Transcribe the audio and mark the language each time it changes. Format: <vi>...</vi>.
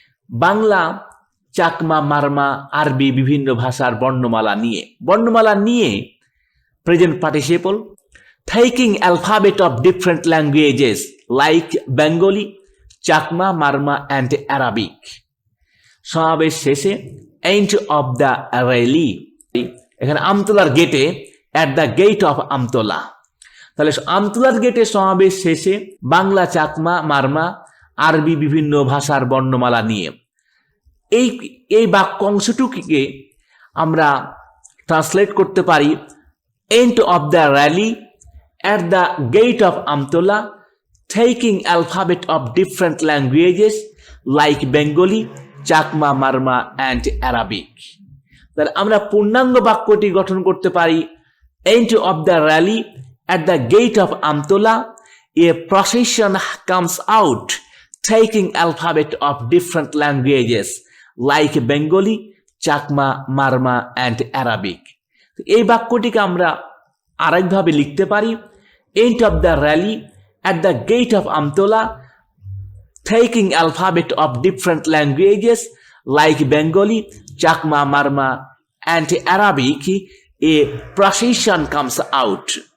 <bn>বাংলা, চাকমা, মারমা, আরবি বিভিন্ন ভাষার বর্ণমালা নিয়ে present participle,</bn> <en>taking alphabet of different languages like Bengali, Chakma, Marma and Arabic।</en> <bn>সমাবেশ শেষে</bn> <en>end of the rally,</en> <bn>এখানে আমতলার গেটে,</bn> <en>at the gate of Amtola.</en> <bn>তাহলে আমতলার গেটে সমাবেশ শেষে বাংলা, চাকমা, মারমা, আরবি বিভিন্ন ভাষার বর্ণমালা নিয়ে। এই বাক্য অংশটুকুকে আমরা ট্রান্সলেট করতে পারি</bn> <en>end of the rally, at the gate of Amtola, taking alphabet of different languages like Bengali, Chakma, Marma and Arabic।</en> <bn>তাহলে আমরা পূর্ণাঙ্গ বাক্যটি গঠন করতে পারি</bn> <en>end of the rally, at the gate of Amtola, a procession comes out taking alphabet of different languages like Bengali, Chakma, Marma and Arabic।</en> <bn>এই বাক্যটিকে আমরা আরেকভাবে লিখতে পারি</bn> <en>end of the rally, at the gate of Amtola, taking alphabet of different languages like Bengali, Chakma, Marma, and Arabic, a procession comes out.</en>